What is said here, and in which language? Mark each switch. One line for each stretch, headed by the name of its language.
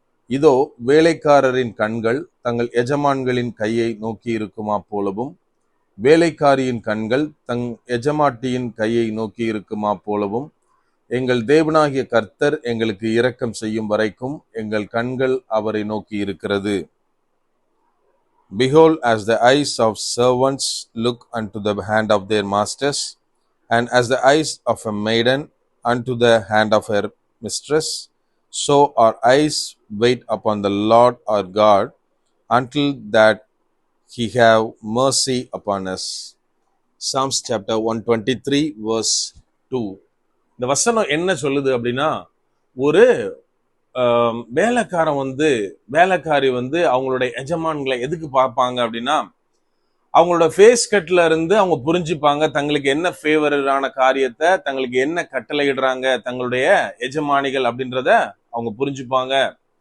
Tamil: இதோ வேலைக்காரரின் கண்கள் தங்கள் எஜமான்களின் கையை நோக்கி இருக்குமா போலவும், வேலைக்காரியின் கண்கள் தங் எஜமாட்டியின் கையை நோக்கி இருக்குமா போலவும், எங்கள் தேவனாகிய கர்த்தர் எங்களுக்கு இரக்கம் செய்யும் வரைக்கும் எங்கள் கண்கள் அவரை நோக்கி இருக்கிறது.
English: Behold, as the eyes of servants look unto the hand of their masters, and as the eyes of a maiden unto the hand of her mistress, so our eyes wait upon the Lord our God, until that he have mercy upon us. Psalms chapter 123 verse 2.
Tamil: இந்த வசனம் என்ன சொல்லுது அப்படின்னா, ஒரு வேலைக்காரி அவங்களுடைய எஜமான்களை எதுக்கு பார்ப்பாங்க அப்படின்னா, அவங்களோட ஃபேஸ் கட்ல இருந்து அவங்க புரிஞ்சுப்பாங்க தங்களுக்கு என்ன ஃபேவரான காரியத்தை, தங்களுக்கு என்ன கட்டளையிடுறாங்க தங்களுடைய எஜமானிகள் அப்படின்றத அவங்க புரிஞ்சுப்பாங்க.